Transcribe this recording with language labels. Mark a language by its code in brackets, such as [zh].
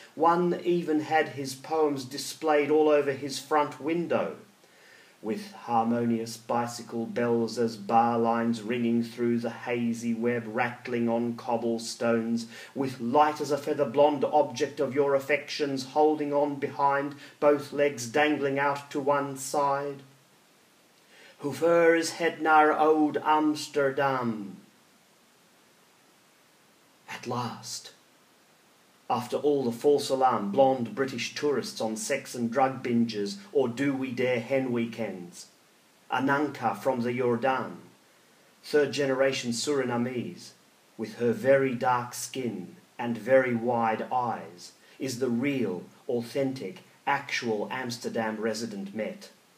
[en] One even had his poems displayed all over his front window, with harmonious bicycle bells as bar lines ringing through the hazy web, rattling on cobblestones, with light as a feather blonde object of your affections holding on behind, both legs dangling out to one side. [nl] Hoe ver is het naar oud Amsterdam? [en] At last, after all the false alarm blonde British tourists on sex and drug binges or do we dare hen weekends, Ananka from the Jordaan, third generation Surinamese, with her very dark skin and very wide eyes, is the real, authentic, actual Amsterdam resident met.